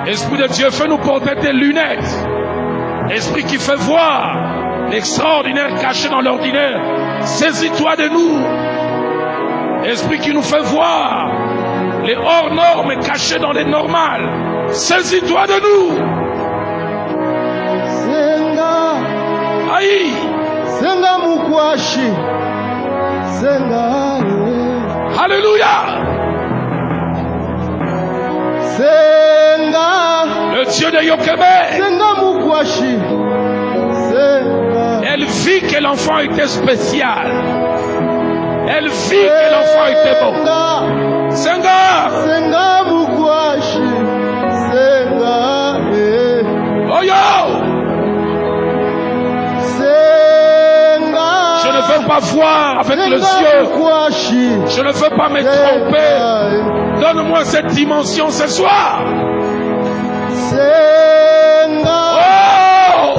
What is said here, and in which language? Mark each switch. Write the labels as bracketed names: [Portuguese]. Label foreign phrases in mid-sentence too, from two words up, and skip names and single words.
[French] Esprit de Dieu, fais-nous porter tes lunettes. Esprit qui fait voir l'extraordinaire caché dans l'ordinaire, saisis-toi de nous. Esprit qui nous fait voir les hors normes cachés dans les normales, saisis-toi de nous. Aïe. [Bemba] Senga mukwashi. Senga. [French] Alléluia. Senga. Le Dieu de Jochebed. [Bemba] Senga mukwashi. Senga. [French] Elle vit que l'enfant était spécial. Elle vit que l'enfant était beau. Senga. Senga mukwashi. Senga. Oh yo. Je ne veux pas voir avec les yeux. Je ne veux pas me tromper. Donne-moi cette dimension ce soir. Oh!